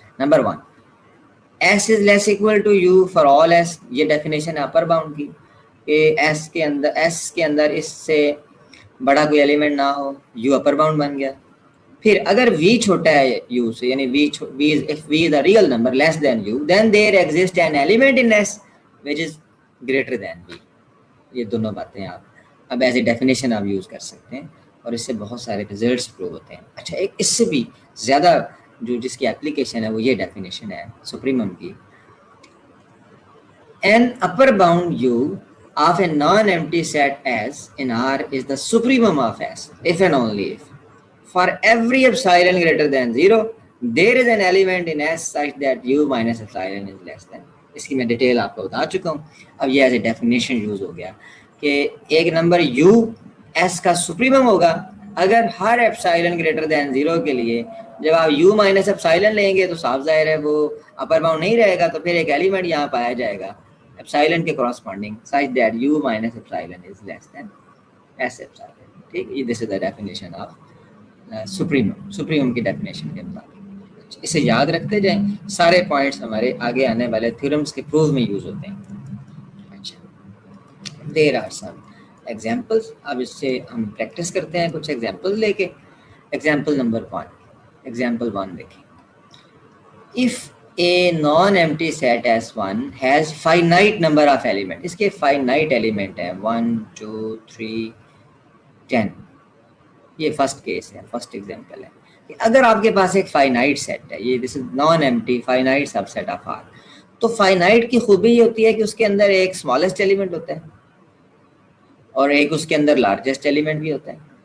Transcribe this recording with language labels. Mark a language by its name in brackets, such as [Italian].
[English] Number 1, s is less equal to u for all s. [Urdu] یہ definition ہے upper bound کی کہ s کے اندر اس سے بڑا کوئی ایلیمنٹ نہ ہو, u اپر باؤنڈ بن گیا. پھر اگر v چھوٹا ہے u سے, یعنی [English] if v is a real number less than u, then there exists an element in s which is greater than v. [Urdu] یہ دونوں باتیں آپ اب ایز اے ڈیفینیشن آپ یوز کر سکتے ہیں اور اس سے بہت سارے ریزلٹس پروو ہوتے ہیں. اچھا, ایک اس سے بھی زیادہ جس کی اپلیکیشن ہے وہ یہ ڈیفینیشن ہے سپریمم کی. [English] An upper bound u of a non-empty set S in R is the supremum of S if and only if for every epsilon greater than 0 there is an element in S such that u minus epsilon is less than. [Urdu] اس کی میں detail آپ کو بتا چکا ہوں. اب یہ as a definition use ہو گیا کہ ایک نمبر یو ایس کا سپریمم ہوگا اگر ہر ایپسائلن گریٹر دین 0 کے لیے جب آپ یو مائنس ایپسائلن لیں گے تو صاف ظاہر ہے وہ اپر باؤنڈ نہیں رہے گا, تو پھر ایک ایلیمنٹ یہاں پایا جائے گا ایپسائلن کے corresponding [English] such that u minus epsilon is less than s epsilon. ٹھیک, this is the definition of supremum [Urdu] کی ڈیفینیشن کے مطابق. اسے یاد رکھتے جائیں, سارے پوائنٹس ہمارے آگے آنے والے تھیورمز کے پروف میں یوز ہوتے ہیں. [English] اچھا, there are some examples. [Urdu] اب اس سے ہم پریکٹس کرتے ہیں کچھ ایگزامپل لے کے. ایگزامپل نمبر 1, ایگزامپل 1 دیکھیں. [English] If a non-empty set S1 has finite number of element, [Urdu] اس کے [English] finite element ہے 1 2 3 10, [Urdu] یہ فرسٹ کیس ہے، فرسٹ ایگزامپل ہے کہ اگر آپ کے پاس ایک فائنائٹ سیٹ ہے، یہ [English] this is non empty finite subset of R, [Urdu] تو فائنائٹ کی خوبی یہ ہوتی ہے کہ اس کے اندر ایک اسمالسٹ ایلیمنٹ ہوتا ہے اور ایک اس کے اندر لارجسٹ ایلیمنٹ بھی ہوتا ہے.